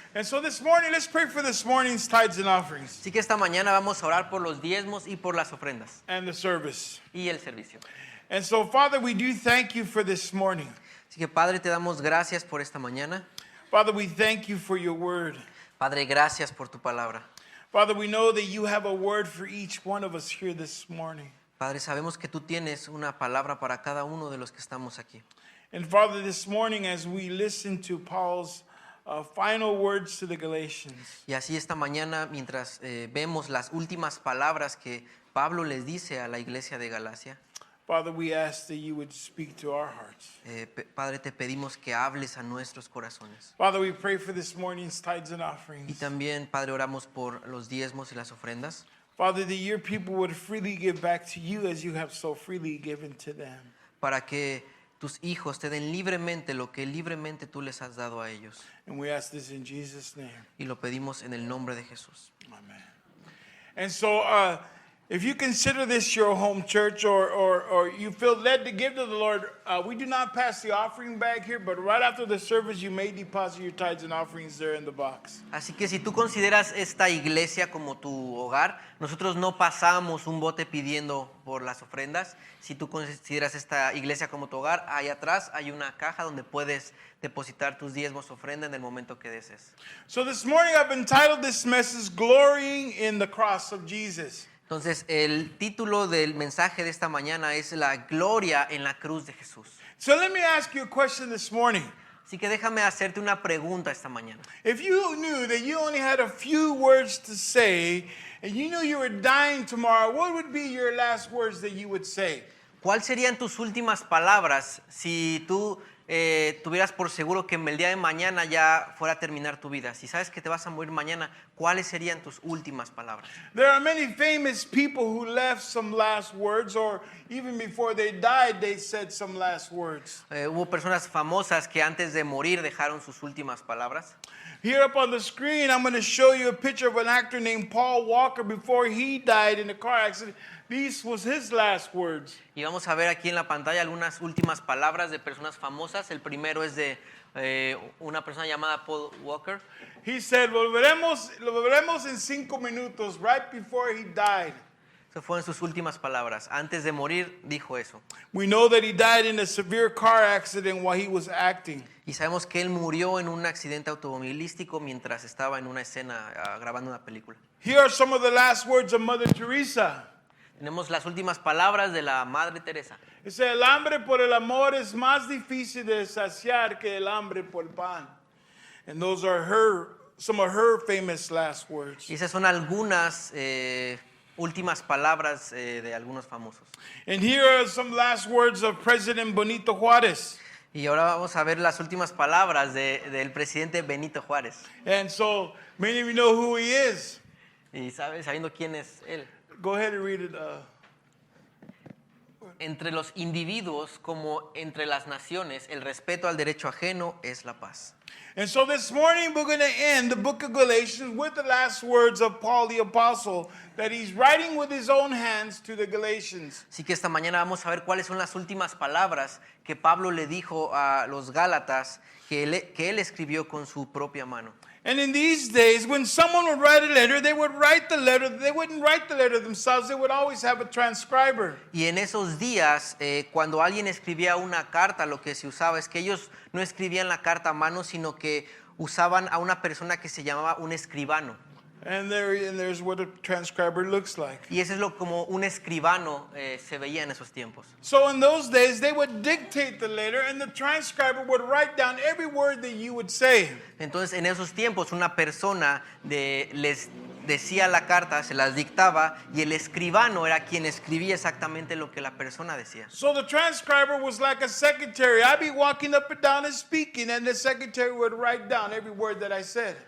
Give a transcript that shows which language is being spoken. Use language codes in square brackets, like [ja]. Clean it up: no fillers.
[en] And so this morning, let's pray for this morning's tithes and offerings. [es] Así que esta mañana vamos a orar por los diezmos y por las ofrendas. [en] And the service. [es] Y el servicio. [en] And so, Father, we do thank you for this morning. [es] Así que, Padre, te damos gracias por esta mañana. [en] Father, we thank you for your word. [es] Padre, gracias por tu palabra. [en] Father, we know that you have a word for each one of us here this morning. [es] Padre, sabemos que tú tienes una palabra para cada uno de los que estamos aquí. [en] And Father, this morning as we listen to Paul's final words to the Galatians. [es] Y así esta mañana, mientras vemos las últimas palabras que Pablo les dice a la iglesia de Galacia. [en] Father, we ask that you would speak to our hearts. [es] Padre, te pedimos que hables a nuestros corazones. [en] Father, we pray for this morning's tithes and offerings. [es] Y también, Padre, oramos por los diezmos y las ofrendas. [en] Father, that your people would freely give back to you as you have so freely given to them. [es] Para que tus hijos te den libremente lo que libremente tú les has dado a ellos. [en] And we ask this in Jesus' name. [es] Y lo pedimos en el nombre de Jesús. [en] Amen. And so, if you consider this your home church or you feel led to give to the Lord, we do not pass the offering bag here, but right after the service, you may deposit your tithes and offerings there in the box. [es] Así que si tú consideras esta iglesia como tu hogar, nosotros no pasamos un bote pidiendo por las ofrendas. Si tú consideras esta iglesia como tu hogar, ahí atrás hay una caja donde puedes depositar tus diezmos, ofrenda en el momento que desees. [en] So this morning I've entitled this message, Glorying in the Cross of Jesus. [es] Entonces, el título del mensaje de esta mañana es La gloria en la cruz de Jesús. [en] So let me ask you a question this morning. [es] Así que déjame hacerte una pregunta esta mañana. [en] If you knew that you only had a few words to say and you knew you were dying tomorrow, what would be your last words that you would say? [es] ¿Cuáles serían tus últimas palabras si tú tuvieras por seguro que el día de mañana ya fuera a terminar tu vida? Si sabes que te vas a morir mañana, ¿cuáles serían tus últimas palabras? [en] There are many famous people who left some last words, or even before they died, they said some last words. [es] Hubo personas famosas que antes de morir dejaron sus últimas palabras. [en] Here up on the screen, I'm going to show you a picture of an actor named Paul Walker before he died in a car accident. These was his last words. [es] Y vamos a ver aquí en la pantalla algunas últimas palabras de personas famosas. El primero es de una persona llamada Paul Walker. [en] He said, [es] lo veremos en 5 minutos, [en] right before he died. [es] Esas fueron sus últimas palabras. Antes de morir dijo eso. [en] We know that he died in a severe car accident while he was acting. [es] Y sabemos que él murió en un accidente automovilístico mientras estaba en una escena grabando una película. [en] Here are some of the last words of Mother Teresa. [es] Tenemos las últimas palabras de la Madre Teresa. [en] It said, [es] el hambre por el amor es más difícil de saciar que el hambre por el pan. [en] And those are some of her famous last words. [es] Y esas son algunas últimas palabras de algunos famosos. [en] And here are some last words of President Benito Juárez. [es] Y ahora vamos a ver las últimas palabras del presidente Benito Juárez. [en] And so many of you know who he is. [es] Y sabiendo quién es él. [en] Go ahead and read it. [es] Entre los individuos como entre las naciones, el respeto al derecho ajeno es la paz. [en] And so this morning we're going to end the book of Galatians with the last words of Paul the Apostle that he's writing with his own hands to the Galatians. [es] Así que esta mañana vamos a ver cuáles son las últimas palabras que Pablo le dijo a los Gálatas que él escribió con su propia mano. [en] And in these days, when someone would write a letter, they would write the letter. They wouldn't write the letter themselves. They would always have a transcriber. [es] Y en esos días, cuando alguien escribía una carta, lo que se usaba es que ellos no escribían la carta a mano, sino que usaban a una persona que se llamaba un escribano. [en] And there's what a transcriber looks like. [es] Y eso es lo como un escribano se veía en esos tiempos. [en] So in those days, they would dictate the letter, and the transcriber would write down every word that you would say. [es] Entonces, en esos tiempos, una persona les decía la carta, se las dictaba, y el escribano era quien escribía exactamente lo que la persona decía. [en] So the transcriber was like a secretary. I'd be walking up and down and speaking, and the secretary would write down every word that I said.